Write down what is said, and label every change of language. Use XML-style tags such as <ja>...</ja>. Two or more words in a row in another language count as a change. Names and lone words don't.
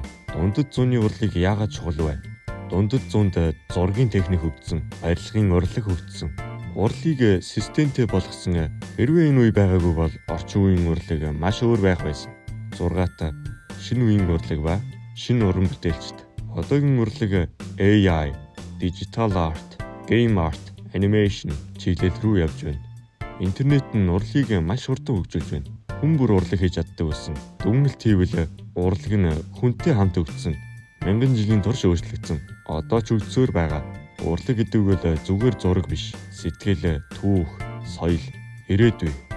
<mn>Дундад зууны урлаг яагаад чухал вэ? Дундад зуунд зургийн техник хөгжсөн, барилгын урлаг хөгжсөн. Урлагийг системтэй болгосон. Хэрвээ энэ үе байгаагүй бол орчин үеийн урлаг маш өөр байх байсан. 6. Шинэ үеийн урлаг ба шинэ уран бүтээлчд. Одоогийн урлаг AI,</mn> <en>digital art, game art, animation</en> <mn>чиглэл рүү явж байна. Интернет нь урлагийг маш хурдан хөгжүүлж байна. Хүн бүр урлаг хийж чаддаг болсон. Дүгнэлт хийвэл урлаг нь хүнтэй хамт хөгжсөн. Мянган жилийн турш өөрчлөгдсөн. Одоо ч хөгжсөөр байгаа. Урлаг гэдэг бол зүгээр зураг биш. Сэтгэл, түүх, соёл, ирээдүй.</mn>